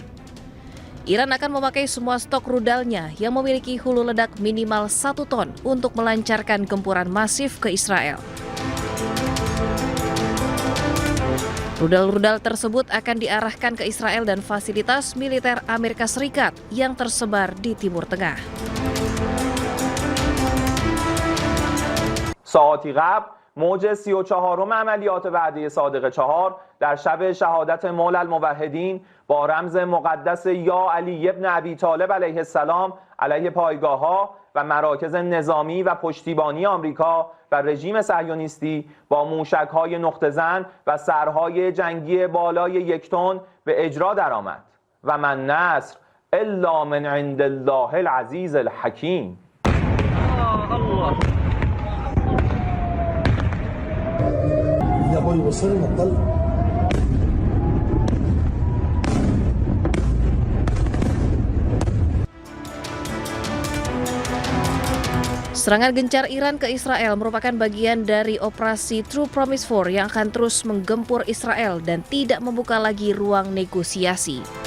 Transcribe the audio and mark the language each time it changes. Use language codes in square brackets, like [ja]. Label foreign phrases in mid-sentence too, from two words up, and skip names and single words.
[id] Iran akan memakai semua stok rudalnya yang memiliki hulu ledak minimal 1 ton untuk melancarkan gempuran masif ke Israel. Rudal-rudal tersebut akan diarahkan ke Israel dan fasilitas militer Amerika Serikat yang tersebar di Timur Tengah. [fa] ساعتی قبل موج 34 عملیات وعده صادق 4 در شب شهادت مولا الموحدین با رمز مقدس یا علی ابن ابی طالب علیه السلام علیه پایگاه‌ها و مراکز نظامی و پشتیبانی آمریکا و رژیم صهیونیستی با موشک‌های نقطه‌زن و سرهای جنگی بالای 1 تن به اجرا درآمد [ar] و من نصر الا من عند الله العزیز الحکیم. الله يا ابوي وصلنا الطلق. [id] Serangan gencar Iran ke Israel merupakan bagian dari operasi True Promise 4 yang akan terus menggempur Israel dan tidak membuka lagi ruang negosiasi.